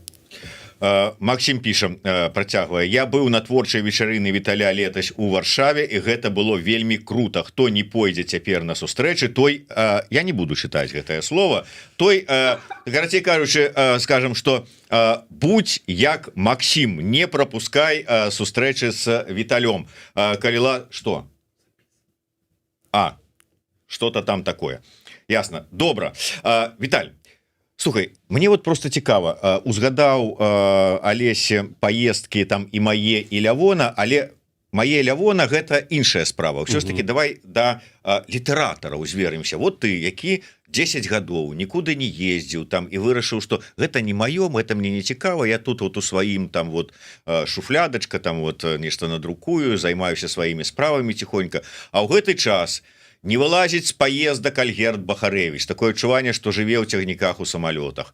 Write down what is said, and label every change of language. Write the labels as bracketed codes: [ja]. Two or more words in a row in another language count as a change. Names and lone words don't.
[be] Максим піша, працягвае: я быў на творчай вечарыны Віталя летась у Варшаве, і гэта было вельмі круто. Хто не пойдзе цяпер на сустрэчы, той, я не буду чытаць гэтае слово, той, карацей кажучы, [ru] скажем, что [be] будь як Максим, не пропускай сустрэчы с Віталём. Каліла, [ru] что? Что-то там такое. Ясно. [be] Добра. Віталь, слухай, мне вот просто цікава, узгадаў Алесе паездкі там і мае, і Лявона, але мае Лявона гэта іншая справа. Ўсё ж таки давай да літаратараў звернемся. Вот ты, які 10 гадоў нікуды не ездзіў там і вырашыў, што гэта не маё, [ru] это мне [be] не цікава, я тут вот у сваім там вот шуфлядачка, там вот нешта надрукую, займаюся сваімі справамі ціхонька, а ў гэты час не вылазіць з паездак Альгерд Бахарэвіч, такое адчуванне, што жыве ў цягніках у самалётах.